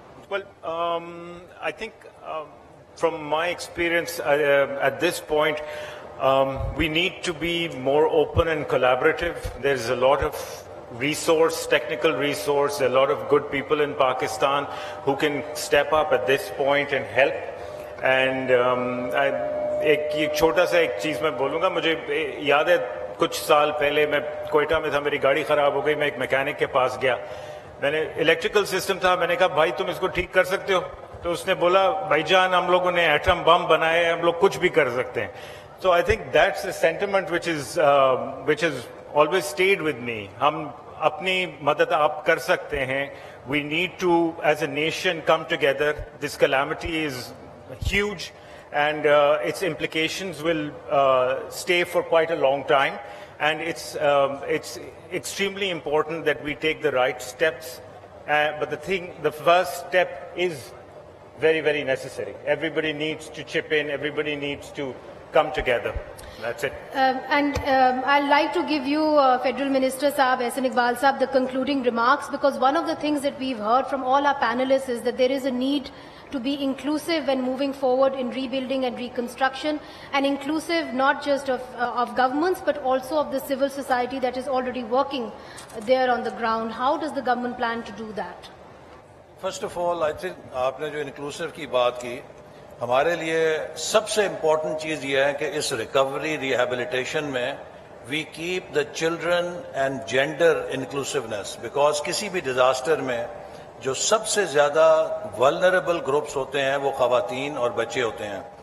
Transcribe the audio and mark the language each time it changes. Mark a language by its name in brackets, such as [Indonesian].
[English] Well, I think from my experience at this point, we need to be more open and collaborative. There's a lot of resource, technical resource, a lot of good people in Pakistan who can step up at this point and help. [Hindi] And एक छोटा सा एक चीज़ मैं बोलूँगा, मुझे याद है कुछ साल पहले मैं कोयटा में था, मेरी गाड़ी ख़राब हो गई, मैं एक मैकेनिक के पास गया, मैंने इलेक्ट्रिकल सिस्टम था, मैंने कहा भाई तुम इसको ठीक कर सकते हो? तो उसने बोला भाईजान हम लोगों ने एटम बम बनाए, हम लोग कुछ भी कर सकते हैं. [English] So I think that's a sentiment which has always stayed with me. [Hindi] हम अपनी मदद आप कर सकते हैं. [English] We need to, as a nation, come together. This calamity is huge, and its implications will stay for quite a long time. And it's extremely important that we take the right steps. But the first step is very, very necessary. Everybody needs to chip in. Everybody needs to come together. That's it. I'd like to give you, Federal Minister Saab, Ehsan Iqbal Saab, the concluding remarks, because one of the things that we've heard from all our panelists is that there is a need to be inclusive when moving forward in rebuilding and reconstruction, and inclusive not just of governments, but also of the civil society that is already working there on the ground. How does the government plan to do that? First of all, I think [Hindi] आपने जो inclusive की बात की, हमारे लिए सबसे important चीज़ ये है कि इस recovery rehabilitation में [English] we keep the children and gender inclusiveness, [Hindi] because किसी भी disaster में जो सबसे ज़्यादा vulnerable groups होते हैं वो ख़वातीन और बच्चे होते हैं.